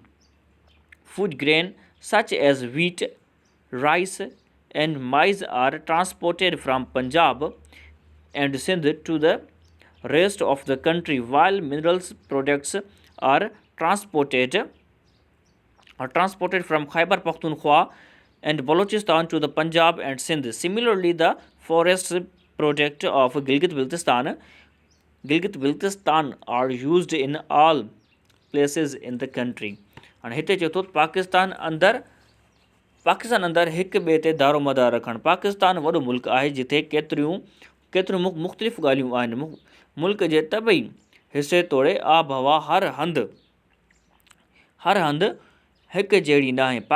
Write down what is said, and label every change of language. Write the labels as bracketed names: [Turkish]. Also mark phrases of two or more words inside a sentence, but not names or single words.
[English] Food grain such as wheat, rice, and maize are transported from Punjab and Sindh to the rest of the country, while minerals products are transported from Khyber Pakhtunkhwa and Balochistan to the Punjab and Sindh. Similarly, the forest products of Gilgit-Baltistan are used in all places in the country. [Sindhi] And हिते चए थो पाकिस्तान अंदरि हिक ॿिए ते दारोमदार रखणु। पाकिस्तान वॾो मुल्क आहे जिथे केतिरियूं मुख़्तलिफ़ ॻाल्हियूं आहिनि। मुल्क जे तबई हिसे तोड़े आबहवा हर हंधि हिकु जहिड़ी न आहे।